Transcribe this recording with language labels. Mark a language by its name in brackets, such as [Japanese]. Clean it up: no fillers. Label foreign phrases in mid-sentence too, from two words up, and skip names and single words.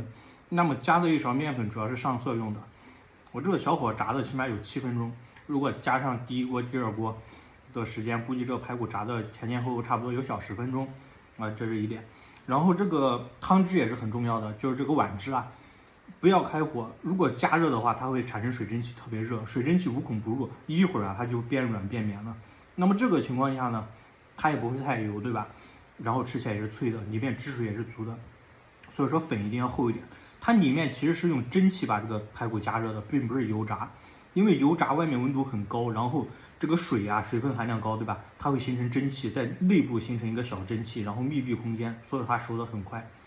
[Chinese] 那麼加的1勺麵粉主要是上色用的。我這個小火炸的起碼有7分鐘，如果加上第一鍋、第二鍋的時間，估計這個排骨炸的前後差不多有小10分鐘這是一點。然後這個湯汁也是很重要的，就是這個碗汁不要開火，如果加熱的話，它會產生水蒸氣，特別熱，水蒸气无孔不入，一會兒它就變軟變綿了。那麼這個情況下呢，它也不會太油，對吧？然後吃起來也是脆的，裡面汁水也是足的，所以說粉一定要厚一點。它裡面其實是用蒸汽把這个排骨加热的，並不是油炸，因為油炸外面溫度很高，然後這個水水分含量高，對吧？它會形成蒸汽，在內部形成一個小蒸汽，然後密閉空間，所以它熟得很快。